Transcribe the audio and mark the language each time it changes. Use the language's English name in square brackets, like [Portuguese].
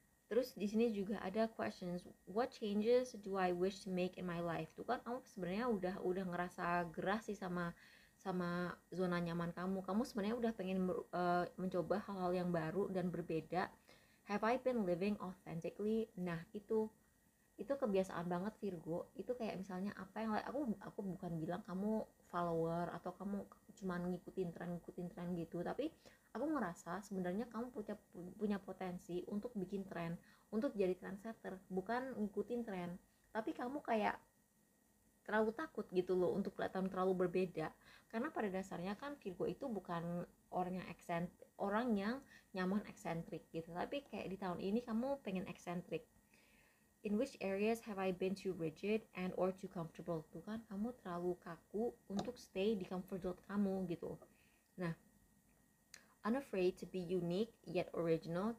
[Indonesian] Terus di sini juga ada questions, [English] what changes do I wish to make in my life? [Indonesian] Tuh kan kamu sebenarnya udah ngerasa gerah sih sama zona nyaman kamu. Kamu sebenarnya udah pengen mencoba hal-hal yang baru dan berbeda. [English] Have I been living authentically? [Indonesian] Nah, itu kebiasaan banget Virgo. Itu kayak misalnya apa yang aku bukan bilang kamu follower atau kamu cuma ngikutin tren gitu, tapi aku ngerasa sebenarnya kamu punya potensi untuk bikin tren, untuk jadi trendsetter, bukan ngikutin tren, tapi kamu kayak terlalu takut gitu loh untuk kelihatan terlalu berbeda. Karena pada dasarnya kan Virgo itu bukan orang yang nyaman eksentrik gitu, tapi kayak di tahun ini kamu pengen eksentrik. [English] In which areas have I been too rigid and or too comfortable? [Indonesian] Tuh kan kamu terlalu kaku untuk stay di comfort zone kamu gitu. [English] Nah, unafraid to be unique yet original.